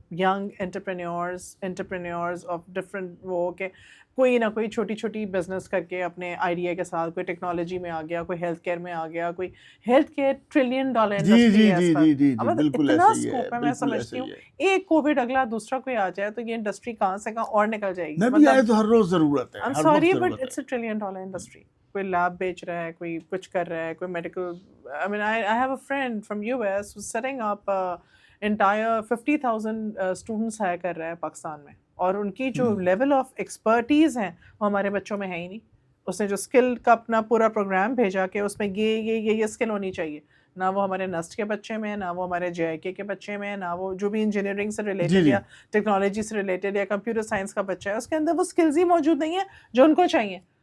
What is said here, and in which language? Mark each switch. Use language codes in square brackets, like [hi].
[en] young entrepreneurs of different [ur] وہ کہ کوئی نہ کوئی چھوٹی چھوٹی بزنس کر کے اپنے آئیڈیا کے ساتھ کوئی ٹیکنالوجی میں آ گیا, کوئی ہیلتھ کیئر میں آ گیا, کوئی ہیلتھ کیئر $1 trillion انڈسٹری ہے اس کا, اتنا اسکوپ ہے. میں سمجھتی ہوں ایک کووڈ اگلا دوسرا کوئی آ جائے تو یہ انڈسٹری کہاں سے کہاں اور نکل جائے گی. نبی آئے تو ہر روز ضرورت ہے. [en] I'm sorry but it's a $1 trillion industry. [ur] کوئی لیب بیچ رہا ہے, کوئی کچھ کر رہا ہے, کوئی medical. [en] I mean I have a friend from US who's setting up entire [ur] 50,000 students higher کر رہا ہے پاکستان میں, اور ان کی جو لیول آف ایکسپرٹیز ہیں وہ ہمارے بچوں میں ہے ہی نہیں. اس نے جو اسکل کا اپنا پورا پروگرام بھیجا کہ اس میں یہ اسکل ہونی چاہیے, نہ وہ ہمارے نسٹ کے بچے میں, نہ وہ ہمارے JIK کے بچے میں, نہ وہ جو بھی انجینئرنگ سے ریلیٹڈ یا ٹیکنالوجی سے ریلیٹڈ یا کمپیوٹر سائنس کا بچہ ہے, اس کے اندر وہ اسکلز ہی موجود نہیں ہیں جو ان کو چاہیے.